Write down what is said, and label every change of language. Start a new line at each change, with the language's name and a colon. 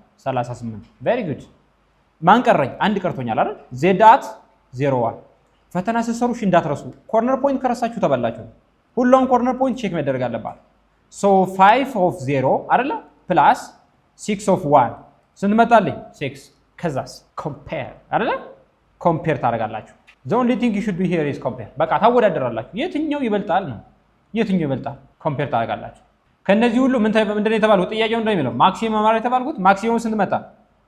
Amharic: 38 ቬሪ ጉድ። ማን ቀረኝ? አንድ ቀርቶኛል አይደል? ዜድ አት 0 1 ፈተና ስትሰሩ እንዳትረሱ። ኮርነር ፖይንት ከረሳችሁ ተበላችሁ። ሁሉም ኮርነር ፖይንት ቼክ መደረግ አለባት። ሶ 5 ኦፍ 0 አይደለ ፕላስ 6 ኦፍ 1 ስንት መጣልኝ? 6 ከዛስ ኮምፔር አይደለ? ኮምፔር ታደርጋላችሁ።
English: the only thing you should do here is compare።
Amharic: በቃ ታወዳደራላችሁ። የትኛው ይበልጣል ነው? የትኛው ይበልጣል? ኮምፔር ታደርጋላችሁ። ከነዚህ ሁሉ ምንድነው የተባልኩት? ጥያቄው እንደሚለው ማክሲመም ማለት የተባልኩት ማክሲመም ስንት መጣ? 30 አለኝ፣ 0 አለኝ፣ 38 አለ፣ 6 አለ፣ 38 አይደል?